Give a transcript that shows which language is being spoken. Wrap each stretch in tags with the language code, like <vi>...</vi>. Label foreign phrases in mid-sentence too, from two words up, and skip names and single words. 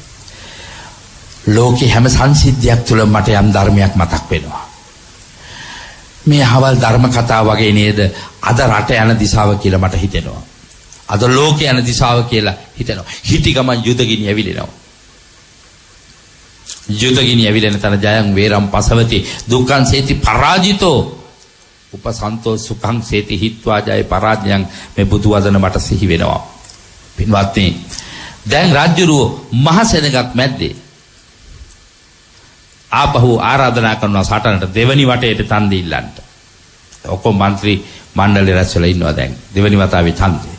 <si>ලෝකේ හැම සංසිද්ධියක් තුළ මට යම් ධර්මයක් මතක් වෙනවා. මේ හවල් ධර්ම කතාව වගේ නේද අද රට යන දිශාව කියලා මට හිතෙනවා. අද ලෝකේ යන දිශාව කියලා හිතෙනවා. හිටි ගමන් යුද ගිනි ඇවිලෙනවා. යුදගිනි ඇවිලෙන තන</si> <pi>ජයං වේරම් පසවති දුක්ඛං සේති පරාජිතෝ උපසන්තෝ සුඛං සේති හිත්වා ජය පරාජයං</pi> <si>මේ බුදු වදන මට සිහි වෙනවා. පින්වත්නි දැන් රාජ්‍යරුව මහසෙනගක් මැද්දේ ආපහු ආරාධනා කරනවා සටනට දෙවනි වටේට ඡන්දෙ ඉල්ලන්න. ඔක්කොම മന്ത്രി මණ්ඩලේ රැස්වලා ඉන්නවා දැන් දෙවනි වතාවේ ඡන්දේ.</si>